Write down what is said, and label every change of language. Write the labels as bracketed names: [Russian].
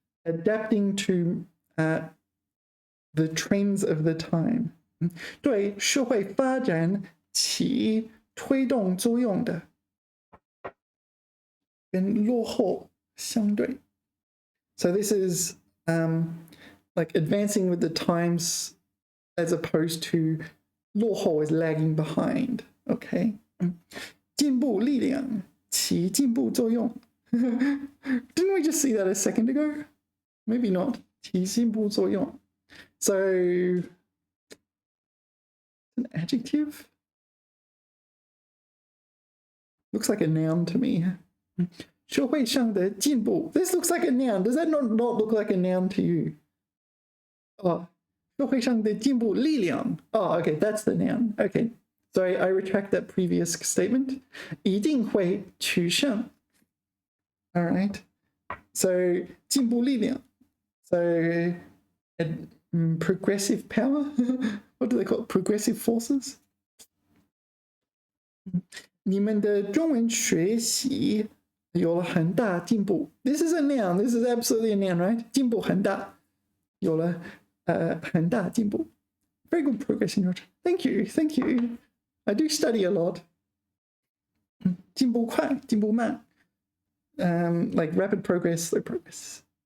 [English] Adapting to the trends of the time. [Chinese] 对社会发展起推动作用的。跟落后相对. [English] So this is like advancing with the times as opposed to 落后 is lagging behind. [Chinese] Okay. 进步力量起进步作用. [English] Didn't we just see that a second ago? Maybe not. [Chinese] 起进步作用. [English] So, an adjective? Looks like a noun to me. [Chinese] 社会上的进步. [English] This looks like a noun. Does that not look like a noun to you? [Chinese] Oh, 社会上的进步力量. [English] Oh, okay, that's the noun. Okay, sorry, I retract that previous statement. [Chinese] 一定会取胜. [English] All right. So, 进步力量.So, progressive power? What do they call it? Progressive forces? [Chinese] 你们的中文学习有了很大进步. [English] This is a noun. This is absolutely a noun, right? [Chinese] 进步很大.有了很大进步. [English] Very good progress in your... Thank you. Thank you. I do study a lot. [Chinese] 进步快,进步慢. [English] Like rapid progress, slow progress.